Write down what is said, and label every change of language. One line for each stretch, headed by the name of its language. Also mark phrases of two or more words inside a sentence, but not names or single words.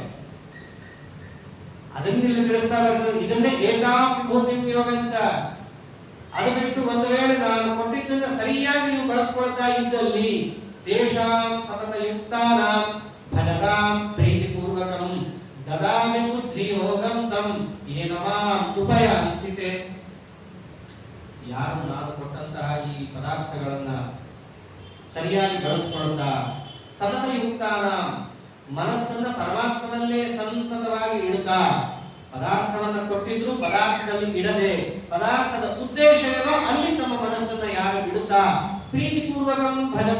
Kannada: ಅದನ್ನೆಲ್ಲ ತಿಳಿಸ್ತಾ ಬರ್ತದೆ. ಇದನ್ನೇ ಏಕಾಂಭೂತಿ ಯೋಗಂತ. ಅದು ಬಿಟ್ಟು ಒಂದು ವೇಳೆ ನಾನು ಕೊಟ್ಟಿದ್ದನ್ನ ಸರಿಯಾಗಿ ನೀವು ಬಳಸ್ಕೊಳ್ತಾ ಇದ್ದಲ್ಲಿ
Sanskrit: ತೇಷಾಂ ಸತತ ಯುಕ್ತಾನಾಂ ಭಜತಾಂ ಪ್ರೀತಿಪೂರ್ವಕಂ ದದಾಮಿ ಬುದ್ಧಿ ಯೋಗಂ ತಂ ಯೇನ ಮಾಂ ಉಪಯಾಂತಿತೆ.
Kannada: ಯಾರು ನಾನು ಕೊಟ್ಟಂತಹ ಈ ಪದಾರ್ಥಗಳನ್ನ ಸರಿಯಾಗಿ ಬಳಸ್ಕೊಳ್ತಾ
Sanskrit: ಸತತ ಯುಕ್ತಾನಾಂ
Kannada: ಮನಸ್ಸನ್ನ ಪರಮಾತ್ಮನಲ್ಲೇ ಸಂತತವಾಗಿ ಇಡುತ್ತಾ, ಪದಾರ್ಥವನ್ನ ಕೊಟ್ಟಿದ್ರು ಪದಾರ್ಥದಲ್ಲಿ ಇಡದೆ ಪದಾರ್ಥದ ಉದ್ದೇಶ ಏನೋ ಅಲ್ಲಿ ತಮ್ಮ ಮನಸ್ಸನ್ನ ಯಾರು ಇಡುತ್ತಾ
Sanskrit: ಪ್ರೀತಿಪೂರ್ವಕಂ ಭಜತ.